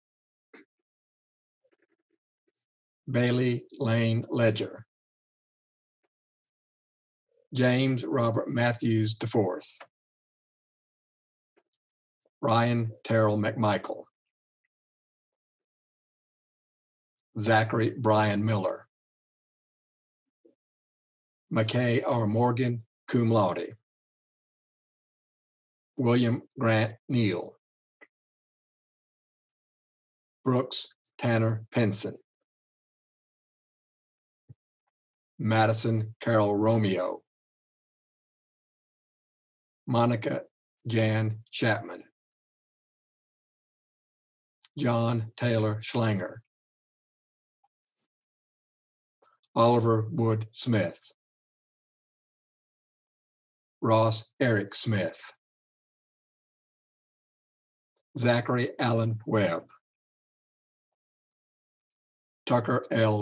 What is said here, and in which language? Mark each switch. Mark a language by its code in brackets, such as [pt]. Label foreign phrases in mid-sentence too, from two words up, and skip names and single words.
[en] Bailey Lane Ledger, James Robert Matthews IV, Ryan Terrell McMichael, Zachary Brian Miller, McKay R. Morgan, [la] cum laude, [en] William Grant Neal, Brooks Tanner Penson, Madison Carol Romeo, Monica Jan Chapman, John Taylor Schlanger, Oliver Wood Smith, Ross Eric Smith, Zachary Allen Webb, Tucker L.